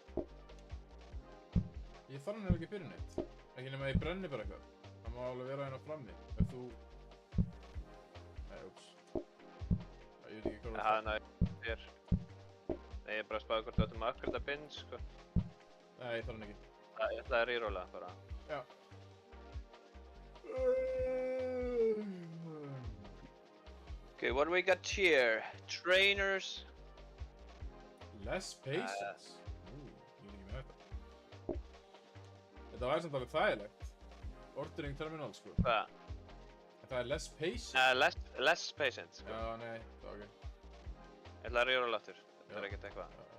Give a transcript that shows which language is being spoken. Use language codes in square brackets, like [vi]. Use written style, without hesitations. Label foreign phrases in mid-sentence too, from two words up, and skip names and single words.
[is] Ég þarf hann ekki fyrir neitt. Ekki nema að ég brenni bara eitthvað. Það má alveg vera hérna frammi. Ef þú... Nei, ups. Ég veit ekki hvað það er. Nei, þér. Nei, ég er bara að spáði hvort þú ættum að upgrada binn, sko. Nei, ég þarf hann ekki. Ég ætlaði að rerolla, bara. Já. [en] Okay, what do we got here? Trainers. Less patience. [is] Ég veit ekki með þetta. Þetta var samt alveg þægilegt. [en] Ordering terminal, sko. [is] Hvað? Það er [en] less patience. Less patient, [is] sko. Já, nei, það var ok. Ég ætlaði að rerolla aftur. Þetta er ekkert eitthvað.